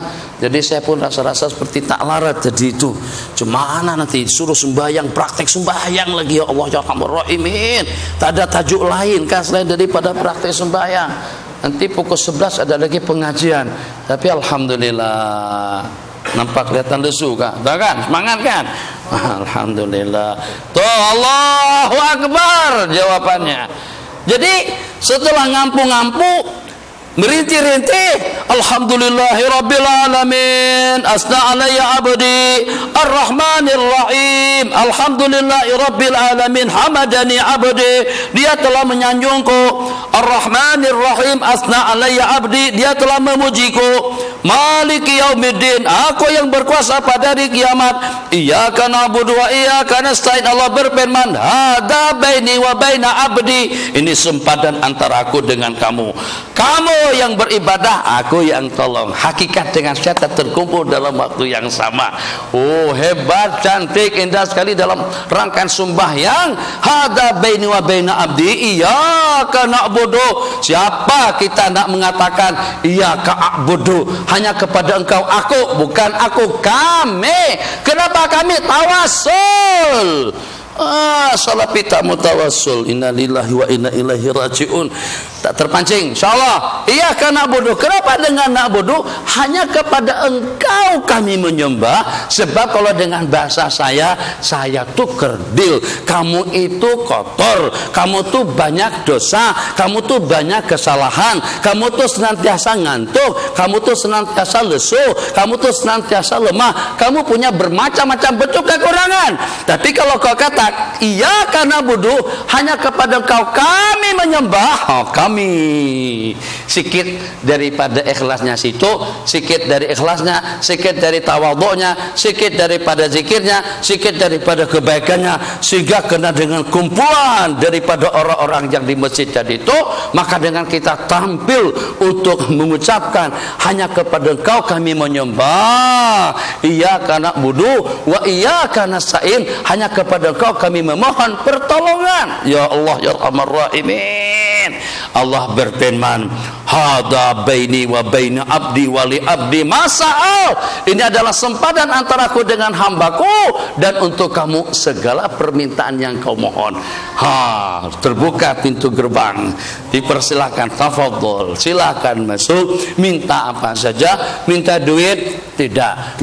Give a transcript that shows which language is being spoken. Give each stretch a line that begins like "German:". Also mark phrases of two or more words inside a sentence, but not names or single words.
Malay: Jadi saya pun rasa-rasa seperti tak larat. Jadi itu gimana nanti suruh sembahyang, praktek sembahyang lagi,
Arabic: يا الله يا رحمن رحيمين.
Malay: Tak ada tajuk lain kan selain daripada praktek sembahyang. Nanti pukul 11 ada lagi pengajian. Tapi alhamdulillah, nampak kelihatan lesu kan? Tak kan? Semangat kan? Alhamdulillah. Tuh,
Arabic: الله أكبر
Malay: jawabannya.
Arabic: Jadi setelah ngampu-ngampu, merintih-rintih, الحمد لله رب العالمين أثنى علي عبدي الرحمن الرحيم الحمد لله رب العالمين حمدني عبدي,
Malay: dia telah menyanjungku,
Arabic: الرحمن الرحيم, أثنى علي عبدي,
Malay: dia telah memujiku,
Arabic: مالك يوم الدين,
Malay: aku yang berkuasa pada hari kiamat,
Arabic: إياك نعبد وإياك نستعين. Allah berfirman, هذا بيني وبين عبدي,
Malay: ini sempadan antara aku dengan kamu. Kamu yang beribadah, aku yang tolong. Hakikat dengan syaitan terkumpul dalam waktu yang sama. Oh, hebat, cantik, indah sekali dalam rangkaian sembahyang.
Arabic: هذا بيني وبين عبدي إياك نعبد.
Malay: Siapa kita nak mengatakan
Arabic: إياك أعبد,
Malay: hanya kepada engkau aku, bukan aku, kami. Kenapa kami? Tawassul. Salah kita mutawassul.
Arabic: إنا لله وإنا إليه راجعون.
Malay: tak terpancing, insyaallah.
Arabic: إياك نعبد.
Malay: Kenapa dengan na'budu? Hanya kepada Engkau kami menyembah. Sebab kalau dengan bahasa saya tuh kerdil, kamu itu kotor, kamu tuh banyak dosa, kamu tuh banyak kesalahan, kamu tuh senantiasa ngantuk, kamu tuh senantiasa lesu, kamu tuh senantiasa lemah, kamu punya bermacam-macam bentuk kekurangan. Tapi kalau kau kata
Arabic: إياك نعبد,
Malay: hanya kepada Engkau kami menyembah, kami sikit daripada ikhlasnya situ, sikit dari ikhlasnya, sikit dari tawadhu'nya, sikit daripada zikirnya, sikit daripada kebaikannya, sehingga kena dengan kumpulan daripada orang-orang yang di masjid tadi itu. Maka dengan kita tampil untuk mengucapkan hanya kepada Engkau kami menyembah,
Arabic: إياك نعبد وإياك نستعين,
Malay: hanya kepada Engkau kami memohon pertolongan.
Arabic: يا الله يا أرحم الراحمين. Allah berfirman, هذا بيني وبين عبدي ولعبدي ما سأل.
Malay: Ini adalah sempadan antaraku dengan hambaku dan untuk kamu segala permintaan yang kau mohon. Terbuka pintu gerbang, dipersilakan, tafadhol, silakan masuk. Minta apa saja. Minta duit? Tidak.